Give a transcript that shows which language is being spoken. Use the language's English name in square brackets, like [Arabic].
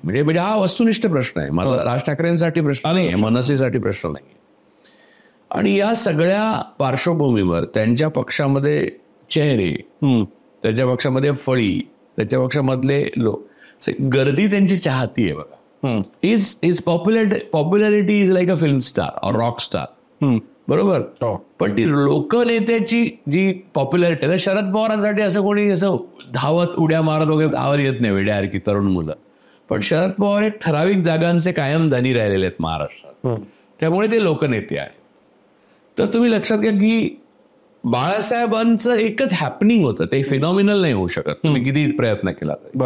[Marathi] म्हणजे हा वस्तुनिष्ठ प्रश्न आहे. मला राज ठाकरेंसाठी प्रश्न नाही, मनसेसाठी प्रश्न नाही. आणि या सगळ्या पार्श्वभूमीवर त्यांच्या पक्षामध्ये चेहरे, त्यांच्या पक्षामध्ये फळी, त्यांच्या पक्षामधले लोक, गर्दी त्यांची चाहती आहे बघा. [English] is popularity is like a film star [Hindi] और [English] rock star, [Marathi] बरोबर. पण ती लोकनेत्याची जी पॉप्युलॅरिटी आहे, शरद पवारांसाठी असं कोणी असं धावत उड्या मारत वगैरे धावर येत नाही वेड्यासारखी तरुण मुलं. पण शरद पवार एक ठराविक जागांचे कायम धनी राहिलेले आहेत महाराष्ट्रात, त्यामुळे ते लोकनेते आहेत. तर तुम्ही लक्षात घ्या की बाळासाहेबांचं एकच हॅपनिंग होतं, ते फिनॉमिनल नाही होऊ शकत तुम्ही किती प्रयत्न केला तरी.